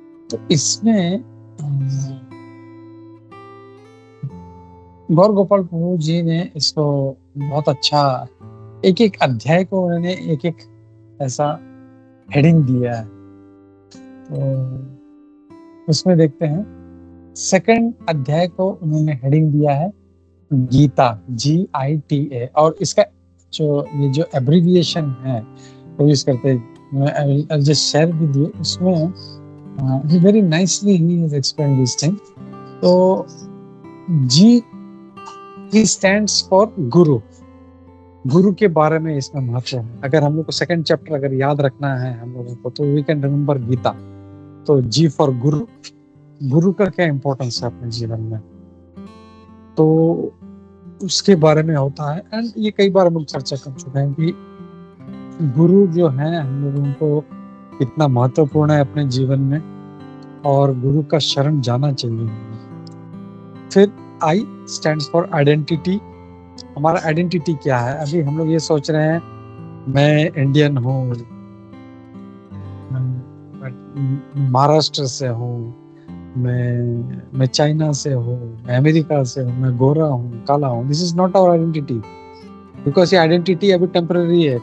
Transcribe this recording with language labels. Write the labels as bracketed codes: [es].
[hi] तो इसमें गौर गोपाल प्रभु जी ने इसको बहुत अच्छा, एक एक अध्याय को उन्होंने एक एक ऐसा हेडिंग दिया है। तो उसमें देखते हैं, सेकंड अध्याय को उन्होंने हेडिंग दिया है गीता, GITA। और इसका जो एब्रिविएशन है वो यूज करते हैं। [en] I'll just share with you। उसमें very nicely he has explained this thing। [hi] तो G stands for गुरु। गुरु के बारे में इसमें महत्व है। अगर हम लोग को सेकंड चैप्टर अगर याद रखना है हम लोगों को, तो [en] we can remember [hi] गीता। तो G फॉर गुरु, गुरु का क्या इंपॉर्टेंस है अपने जीवन में, तो उसके बारे में होता है। एंड ये कई बार हम लोग चर्चा कर चुके हैं कि गुरु जो है हम लोगों को कितना महत्वपूर्ण है अपने जीवन में, और गुरु का शरण जाना चाहिए। फिर I stands for आइडेंटिटी। हमारा आइडेंटिटी क्या है? अभी हम लोग ये सोच रहे हैं मैं इंडियन हूँ, महाराष्ट्र से हूँ, मैं चाइना से हूँ, मैं अमेरिका से हूँ, मैं गोरा हूँ, काला हूँ। [en] this is not our identity, because [hi] ये आइडेंटिटी अभी टेम्पररी है।